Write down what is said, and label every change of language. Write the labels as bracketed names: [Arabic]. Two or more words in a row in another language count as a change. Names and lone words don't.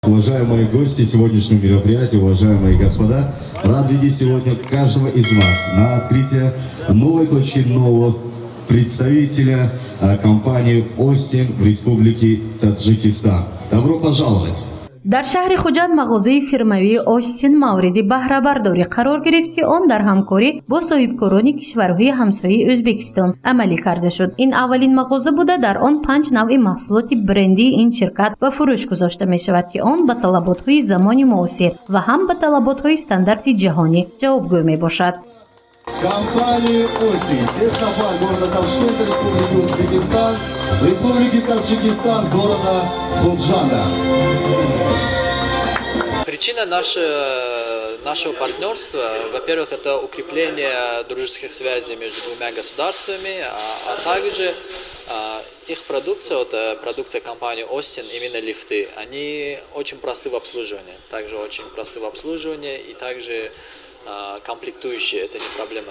[Russian] Уважаемые гости сегодняшнего мероприятия, уважаемые господа, рад видеть сегодня каждого из вас на открытие новой точки, нового представителя компании «Остин» в Республике Таджикистан. Добро пожаловать! [Tajik] дар шаҳри хуҷанд мағозаи фирмавии «Остин» мавриди баҳрабардорӣ қарор гирифт ки он дар ҳамкорӣ бо соҳибкорони кишварҳои ҳамсояи Ӯзбекистон амалӣ карда шуд. Ин аввалин мағоза буда дар он 5 навъи маҳсулоти брендии ин ширкат ба фурӯш гузошта мешавад ки он ба талаботҳои замони муосир ва ҳам ба талаботҳои стандарти ҷаҳонӣ ҷавобгӯ мебошад. [Russian] Компания «Остин», технопарк города Ташкента, Республики Узбекистан, Республики Таджикистан, города Худжанда. Причина нашего партнерства, во-первых, это укрепление дружеских связей между двумя государствами, а также их продукция, продукция компании «Остин», именно лифты, они очень просты в обслуживании, и также комплектующие, это не проблема.